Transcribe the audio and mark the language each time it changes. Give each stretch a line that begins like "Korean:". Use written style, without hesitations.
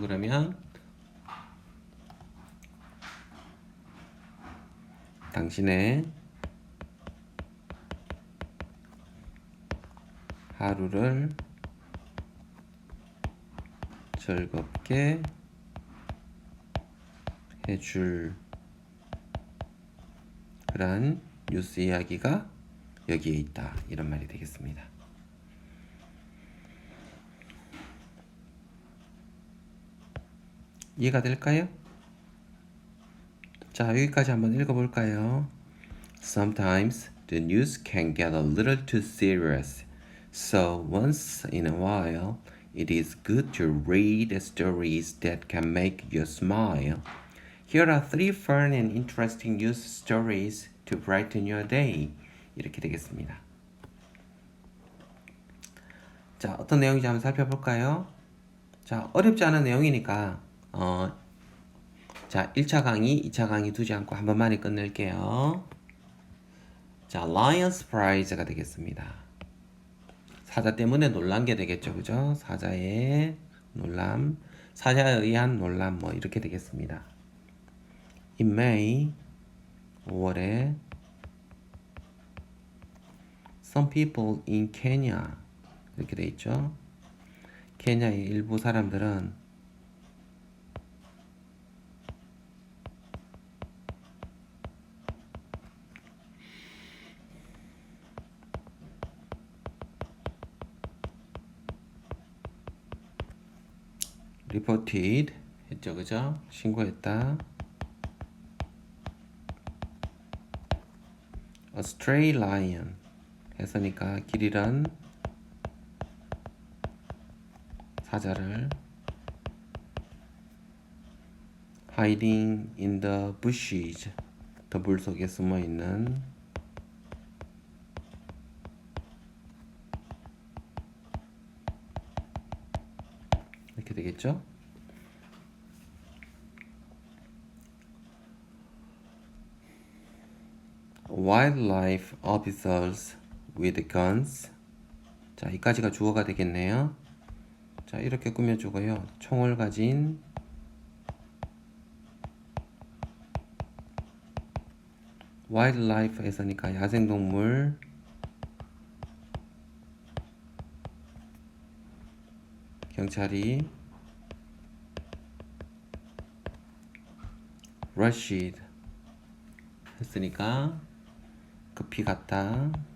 Korean: 그러면 당신의 하루를 즐겁게 해줄 그런 뉴스 이야기가 여기에 있다 이런 말이 되겠습니다. 이해가 될까요? 자 여기까지 한번 읽어볼까요?
English: Sometimes the news can get a little too serious. So once in a while, it is good to read stories that can make you smile. Here are three fun and interesting news stories to brighten your day.
Korean: 이렇게 되겠습니다. 자, 어떤 내용인지 한번 살펴볼까요? 자, 어렵지 않은 내용이니까 자, 1차 강의, 2차 강의 두지 않고 한 번만에 끝낼게요. 자, Lion Surprise가 되겠습니다. 사자 때문에 놀란 게 되겠죠, 그죠? 사자의 놀람, 사자에 의한 놀람, 뭐 이렇게 되겠습니다.
English: In May,
Korean: 5월에
English: some people in Kenya
Korean: 이렇게 돼 있죠. 케냐의 일부 사람들은 reported 했죠, 그죠? 신고했다.
English: A stray lion
Korean: 했으니까 길 잃은 사자를
English: hiding in the bushes
Korean: 더 물 속에 숨어 있는 이렇게 되겠죠?
English: Wildlife officers with guns.
Korean: 자, 이까지가 주어가 되겠네요. 자, 이렇게 꾸며주고요. 총을 가진 wildlife에서니까 야생동물 경찰이 rushed 했으니까 급히 갔다.